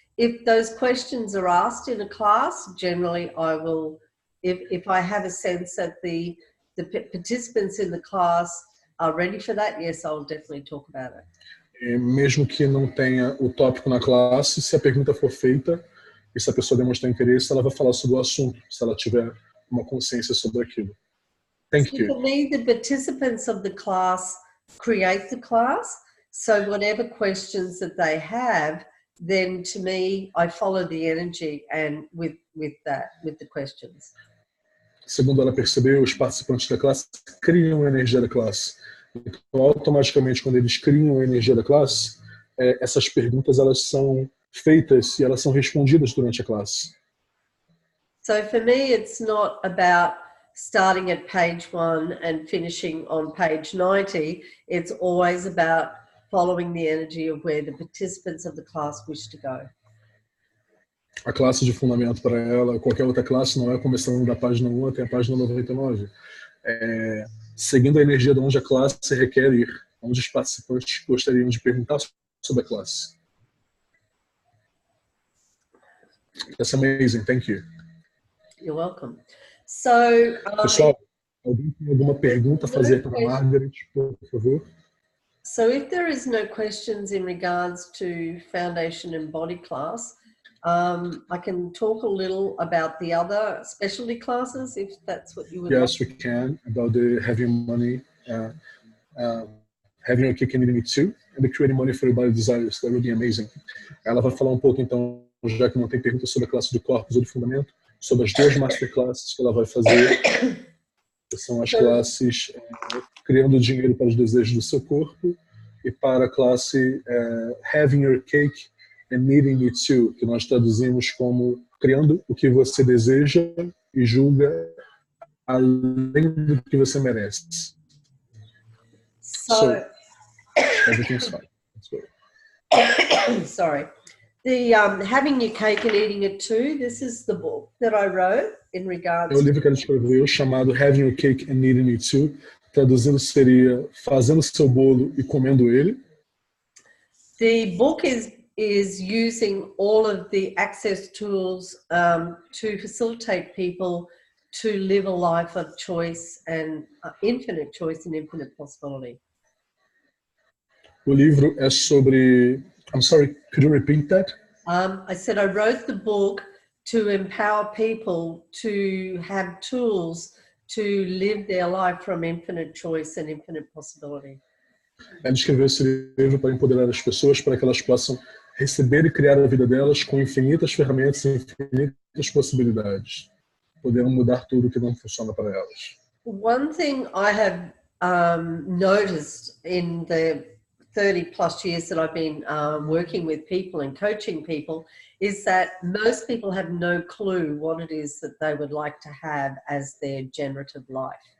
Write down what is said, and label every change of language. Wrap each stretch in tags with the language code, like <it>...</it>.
<en>If those questions are asked in a class, generally I will, if I have a sense that the participants in the class are ready for that, yes, I'll definitely talk about it.</en> <pt>Mesmo que não tenha o tópico na classe, se a pergunta for feita e se a pessoa demonstrar interesse, ela vai falar sobre o assunto, se ela tiver uma consciência sobre aquilo.</pt> <en>Thank you. For me, the participants of the class create the class. So whatever questions that they have, then to me, I follow the energy and with the questions.</en> <pt>Segundo ela percebeu, os participantes da classe criam a energia da classe. Então, automaticamente, quando eles criam a energia da classe, essas perguntas elas são feitas e elas são respondidas durante a classe.</pt> <en>So for me, it's not about starting at page 1 and finishing on page 90. It's always about following the energy of where the participants of the class wish to go.</en> <pt>A classe de fundamento para ela, qualquer outra classe, não é começando da página 1 até a página 99. É seguindo a energia de onde a classe requer ir, onde os participantes gostariam de perguntar sobre a classe.</pt> <en>That's amazing, thank you. You're welcome. So,</en> <pt>pessoal, alguém tem alguma pergunta a fazer para a Margaret, por favor?</pt> <en>So if there is no questions in regards to foundation and body class, I can talk a little about the other specialty classes, if that's what you would like. Yes, we can, about the having money, having your cake and eating it too, and the creating money for your body desires. That would be amazing.</en> <pt>Ela vai falar um pouco, então, já que não tem pergunta sobre a classe de corpos ou de fundamento, sobre as duas masterclasses que ela vai fazer, que são as classes criando dinheiro para os desejos do seu corpo e para a classe having your cake and eating it too, que nós traduzimos como criando o que você deseja e julga além do que você merece.</pt> <en>So everything's fine. Let's go. Sorry. The having your cake and eating it too, this is the book that I wrote in regards</en> <pt>É o livro que ela escreveu chamado Having Your Cake and Eating It Too. Traduzindo seria fazendo seu bolo e comendo ele.</pt> <en>The book is using all of the access tools to facilitate people to live a life of choice and infinite choice and infinite possibility.</en> <pt>O livro é sobre...</pt> <en>I'm sorry, could you repeat that? I said I wrote the book to empower people to have tools to live their life from infinite choice and infinite possibility.</en> <pt>Ela escreveu esse livro para empoderar as pessoas para que elas possam receber e criar a vida delas com infinitas ferramentas e infinitas possibilidades. Poderão mudar tudo que não funciona para elas.</pt> <en>One thing I have noticed in the 30 plus years that I've been working with people and coaching people is that most people have no clue what it is that they would like to have as their generative life.</en>